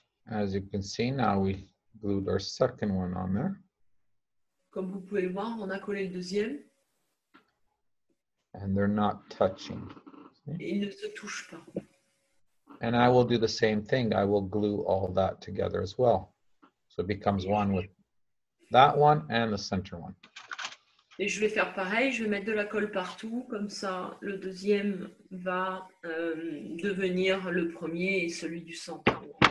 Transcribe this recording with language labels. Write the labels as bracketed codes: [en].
[en] As you can see, now we glued our second one on there. [fr] Comme vous pouvez le voir, on a collé le deuxième. [en] And they're not touching. [fr] Et ils ne se touchent pas. [en] And I will do the same thing. I will glue all that together as well. So it becomes one with that one and the center one. [fr] Et je vais faire pareil, je vais mettre de la colle partout, comme ça le deuxième va devenir le premier et celui du centre.